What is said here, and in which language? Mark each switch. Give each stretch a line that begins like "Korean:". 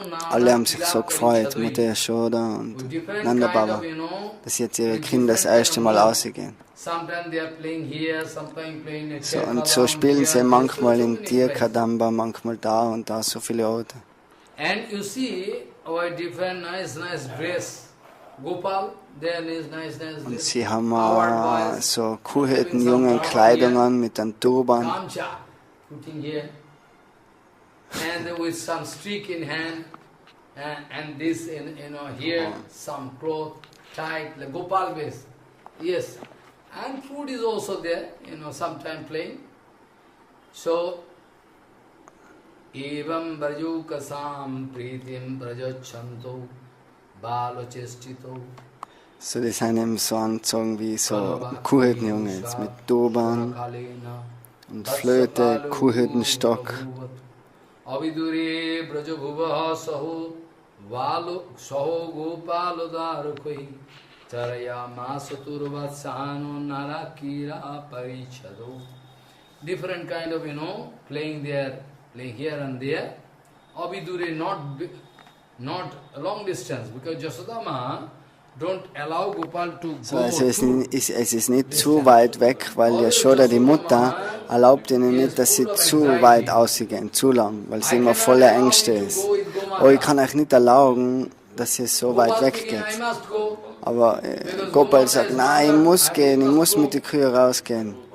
German: Alle haben sich so gefreut, Mutter Yashoda und Nanda Baba, dass jetzt ihre Kinder das erste Mal rausgehen. So, und so spielen sie manchmal in Kadamba, manchmal da und da, so viele Orte.
English: And you see our different nice dress. Gopal,
German: und sie haben so Kuhirtenjungen Kleidungen mit einem Turban.
English: And with some streak in hand, and this here some cloth tight, like Gopal base. Yes, and food is also there, sometime plain.
Sanskrit: So, evam brajokasam pritim brajachanto balochestito.
German: So, die sind eben so angezogen wie so Kuhhirtenjungen jetzt mit Turban und Flöte, Kuhhirtenstock.
Sanskrit: Avidure brajabhuva saho saho gopalodharukoi charaya masaturvatsano narakira parichado.
English: Different kind of, playing there, playing here and there. Avidure not a long distance, because Yasodama don't allow Gopal to go.
German: So, also es ist nicht zu weit weg, weil Yashoda, die Mutter, erlaubt ihnen nicht, dass sie zu weit ausgehen, zu lang, weil sie immer voller Ängste ist. Oh, ich kann euch nicht erlauben, dass ihr so weit weg geht. Aber Gopal sagt, nein, ich muss gehen, ich muss mit den Kühen rausgehen.